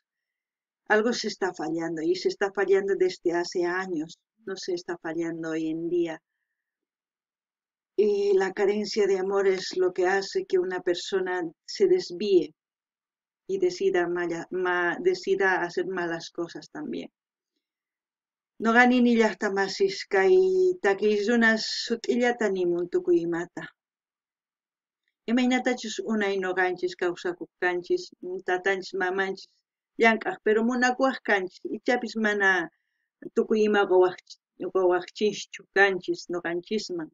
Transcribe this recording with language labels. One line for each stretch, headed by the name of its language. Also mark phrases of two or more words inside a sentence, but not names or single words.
Spanish: Algo se está fallando y se está fallando desde hace años, no se está fallando hoy en día. Y la carencia de amor es lo que hace que una persona se desvíe y decida hacer malas cosas también.
Quechua: No gani ni llaqta masisqay takiyrunas sut'illata nimun tukuy imata. Imaynatachus unay noqanchis kawsakuq kanchis, tatanchis mamanchis llank'aq, pero munakuwaq kanchis, ichapis mana tukuy ima qawaqchischu kanchis noqanchisman.